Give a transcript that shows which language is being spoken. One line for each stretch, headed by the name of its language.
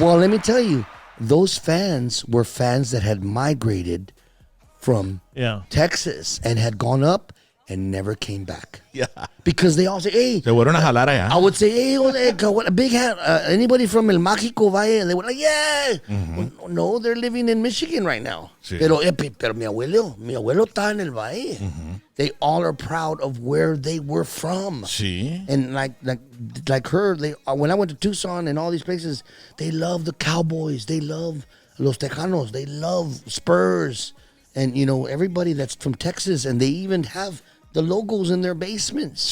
English: Well, let me tell you, those fans were fans that had migrated from Yeah. Texas and had gone up and never came back. Yeah. Because they all say, hey,
Spanish: Se fueron a jalar allá.
English: I would say, hey, what a big hat. Anybody from El Mágico Valle? And they were like, yeah. Well, no, they're living in Michigan right now.
Spanish: Sí. Pero mi abuelo está en el Valle.
English: They all are proud of where they were from.
Spanish: Sí.
English: And like her, when I went to Tucson and all these places, they love the Cowboys. They love Los Tejanos. They love Spurs. And, you know, everybody that's from Texas. And they even have the logos in their basements.